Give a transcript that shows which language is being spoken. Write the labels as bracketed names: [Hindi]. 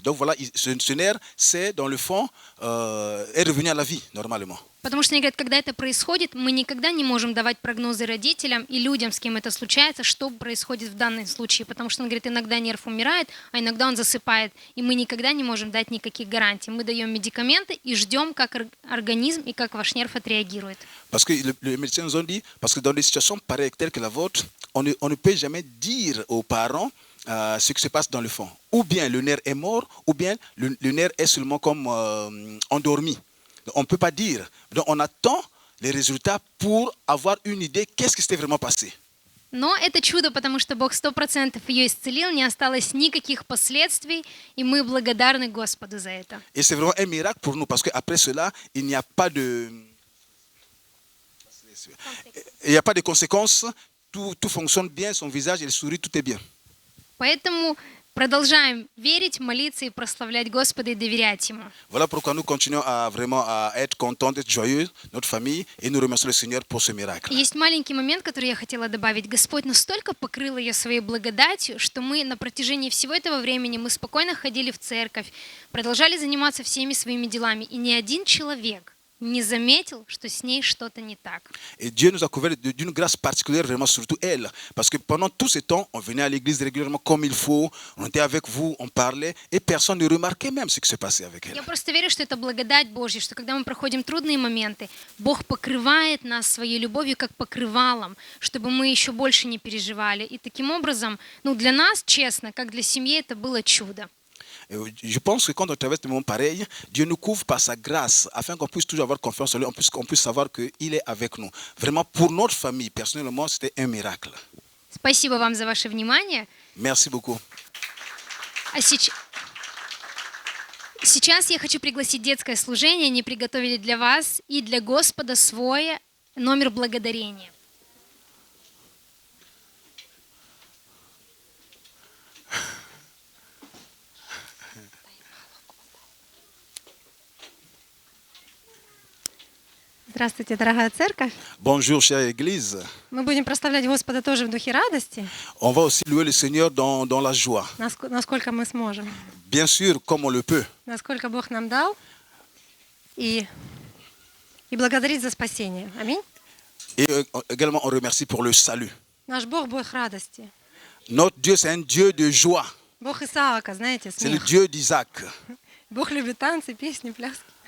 [French] Donc voilà, ce nerf, c'est dans le fond, est revenu à la vie normalement. [Russian] Потому что они говорят, когда это происходит, мы никогда не можем давать прогнозы родителям и людям, с кем это случается, что происходит в данном случае. Потому что он говорит, иногда нерв умирает, а иногда он засыпает. И мы никогда не можем дать никаких гарантий. Мы даем медикаменты и ждем, как организм и как ваш нерв отреагирует. [French] Parce que les médecins nous ont dit, parce que dans des situations pareilles telles que la vôtre, on ne peut jamais dire aux parents ce qui se passe dans le fond. Ou bien le nerf est mort, ou bien le nerf est seulement comme endormi. On ne peut pas dire. Donc on attend les résultats pour avoir une idée qu'est-ce qui s'était vraiment passé. [Russian] Но это чудо, потому что Бог 100% ее исцелил, не осталось никаких последствий, и мы благодарны Господу за это. [French] Et c'est vraiment un miracle pour nous parce qu'après cela, il n'y a pas de conséquences. Tout fonctionne bien, son visage, il sourit, tout est bien. [Russian] Поэтому продолжаем верить, молиться и прославлять Господа и доверять Ему. [French] Voilà pourquoi nous continuons à être contents, d'être joyeux, notre famille, et nous remercions le Seigneur pour ce miracle. [Russian] Есть маленький момент, который я хотела добавить. Господь настолько покрыл ее своей благодатью, что мы на протяжении всего этого времени мы спокойно ходили в церковь, продолжали заниматься всеми своими делами, и ни один человек не заметил, что с ней что-то не так. [French] Et Dieu nous a couvert d'une grâce particulière, vraiment surtout elle, parce que pendant tout ce temps, on venait à l'église régulièrement comme il faut, on était avec vous, on parlait, et personne ne remarquait même ce qui se passait avec elle. [Russian] Я просто верю, что это благодать Божья, что когда мы проходим трудные моменты, Бог покрывает нас своей любовью как покрывалом, чтобы мы еще больше не переживали. И таким образом, для нас, честно, как для семьи, это было чудо. [French] Je pense que quand on traverse des moments pareils, Dieu nous couvre par sa grâce, afin qu'on puisse toujours avoir confiance en lui, qu'on puisse savoir qu'il est avec nous. Vraiment, pour notre famille, personnellement, c'était un miracle. [Russian] Спасибо вам за ваше внимание. [French] Merci beaucoup. [Russian] А сейчас я хочу пригласить детское служение. Они приготовили для вас и для Господа свой номер благодарения. Здравствуйте, дорогая церковь. [French] Bonjour, chère Église. [Russian] Мы будем прославлять Господа тоже в духе радости, [French] On va aussi louer le Seigneur dans la joie. [Russian] насколько мы сможем, [French] Bien sûr, comme on le peut. [Russian] насколько Бог нам дал, и благодарить за спасение. Аминь. [French] Et également, on remercie pour le salut. [Russian] Наш Бог – Бог радости. [French] Notre Dieu, c'est un Dieu de joie. [Russian] Бог Исаака, знаете, [French] C'est le [Russian] смех. [French] Dieu d'Isaac. [Russian] Бог любит танцы, песни, пляски.